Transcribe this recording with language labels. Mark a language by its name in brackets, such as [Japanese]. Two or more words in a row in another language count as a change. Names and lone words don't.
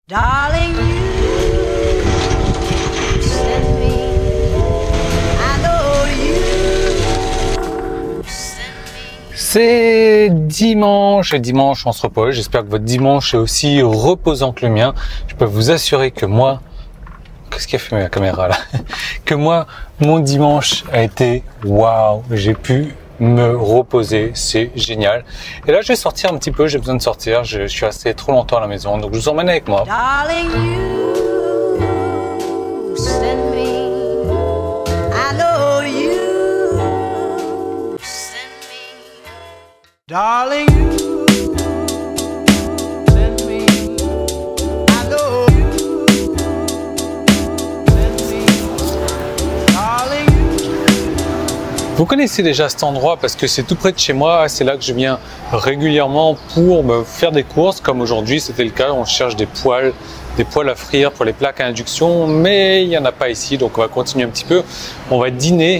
[English] Darling, you send me. I know you send me. [French] C'est dimanche et dimanche on se repose. J'espère que votre dimanche est aussi reposant que le mien. Je peux vous assurer que moi, qu'est-ce qui a fait ma caméra là? Que moi, mon dimanche a été waouh. J'ai pu me reposer, c'est génial. Et là, je vais sortir un petit peu. J'ai besoin de sortir. Je suis resté trop longtemps à la maison, donc je vous emmène avec moi. [English] Darling, you send me. I know you send me. Darling, you send me. I know you send me. Darling, you. [French] Vous connaissez déjà cet endroit parce que c'est tout près de chez moi. C'est là que je viens régulièrement pour me faire des courses. Comme aujourd'hui, c'était le cas. On cherche des poêles à frire pour les plaques à induction, mais il n'y en a pas ici. Donc on va continuer un petit peu. On va dîner.